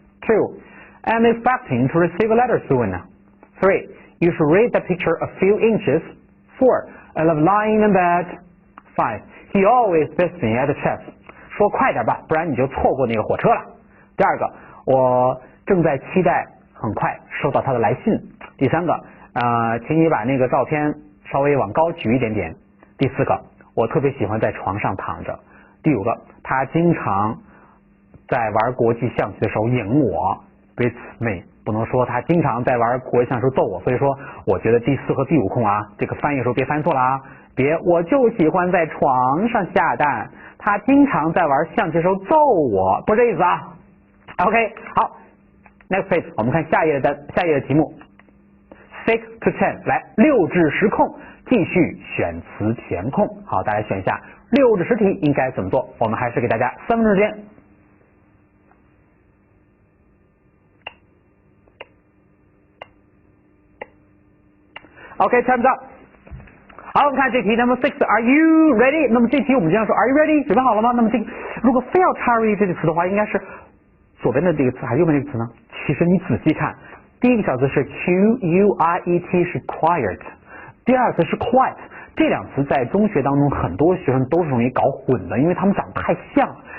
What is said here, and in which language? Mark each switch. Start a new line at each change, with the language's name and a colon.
English: 2, I'm expecting to receive a letter soon. 3, you should read the picture a few inches. 4, I love lying in bed. 5, he always beats me at chess.
Chinese: 说快点吧，不然你就错过那个火车了。第二个，我正在期待很快收到他的来信。第三个，请你把那个照片稍微往高举一点点。第四个，我特别喜欢在床上躺着。第五个，他经常在玩国际象棋的时候赢我 beats me， 不能说他经常在玩国际象棋的时候揍我。所以说我觉得第4和第5空啊，这个翻译的时候别翻错了啊，别我就喜欢在床上下蛋，他经常在玩象棋的时候揍我，不是这意思啊。 OK， 好， next page，我们看下一页的题目。 6 to 10， 来6至10空，继续选词填空。好，大家选一下6至10题应该怎么做？我们还是给大家3分钟时间。
English: OK， time's up。
Chinese: 好，我们看这题 Number 6 Are you ready？那么这题我们经常说 Are you ready？准备好了吗？那么这个如果非要插入这个词的话，应该是左边的这个词还是右边这个词呢？其实你仔细看，第一个小词是 quiet 是 quiet， 第二词是 quiet。这两词在中学当中很多学生都是容易搞混的，因为他们长得太像了。